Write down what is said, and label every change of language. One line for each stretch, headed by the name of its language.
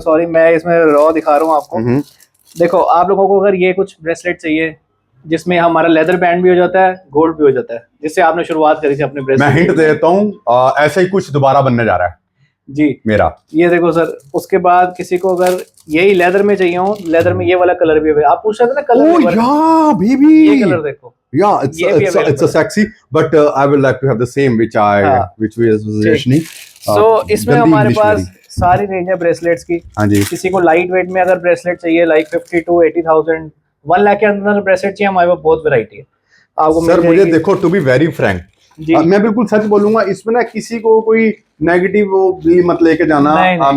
Hindi: Sorry मैं इसमें raw दिखा रहा हूँ आपको। देखो आप लोगों को अगर ये कुछ ब्रेसलेट चाहिए जिसमें हमारा लेदर बैंड भी हो जाता है, गोल्ड भी हो जाता है, जिससे आपने शुरुआत करी थी अपने ब्रेसलेट। मैं हिंट देता हूँ, ऐसा ही कुछ दोबारा बनने जा रहा है जी मेरा। ये देखो सर, उसके बाद किसी को अगर यही लेदर में चाहिए हो, लेदर में ये वाला कलर भी है। आप पूछ रहे थे ना कलर, ये कलर देखो।
English: Yeah, it's a sexy, but I would like to have the same which was Rashni.
Hindi: So इसमें हमारे पास सारी रेंज है ब्रेसलेट्स की। हाँ जी। किसी को लाइट वेट में अगर ब्रेसलेट चाहिए, लाइक 50 to 80,000, 1 लाख के अंदर ब्रेसलेट चाहिए, हमारे पास बहुत वैरायटी है आपको। सर मुझे देखो,
English: to be very frank,
Hindi: मैं बिल्कुल सच बोलूंगा, इसमें ना किसी को कोई नेगेटिव वो भी मत लेके जाना।